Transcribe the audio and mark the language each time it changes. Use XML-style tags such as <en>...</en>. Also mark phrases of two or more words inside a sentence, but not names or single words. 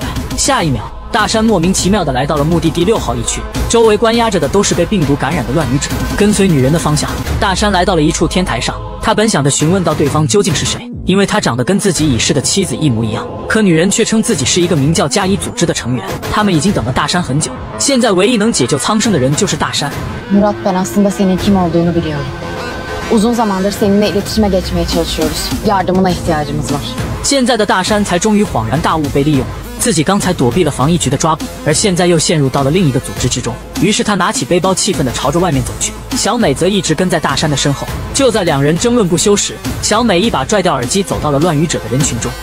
<zh>下一秒，大山莫名其妙地来到了目的地6号驿区，周围关押着的都是被病毒感染的乱语者。跟随女人的方向，大山来到了一处天台上。他本想着询问到对方究竟是谁，因为他长得跟自己已逝的妻子一模一样。可女人却称自己是一个名叫加伊组织的成员，他们已经等了大山很久，现在唯一能解救苍生的人就是大山。</zh> <tr>Murat, ben aslında senin kim olduğunu biliyorum. Uzun zamandır seninle iletişime geçmeye çalışıyoruz. Yardımına ihtiyacımız var.</tr> <zh>现在的大山才终于恍然大悟，被利用。自己刚才躲避了防疫局的抓捕，而现在又陷入到了另一个组织之中。于是他拿起背包，气愤地朝着外面走去。小美则一直跟在大山的身后。就在2人争论不休时，小美一把拽掉耳机，走到了乱语者的人群中。</zh>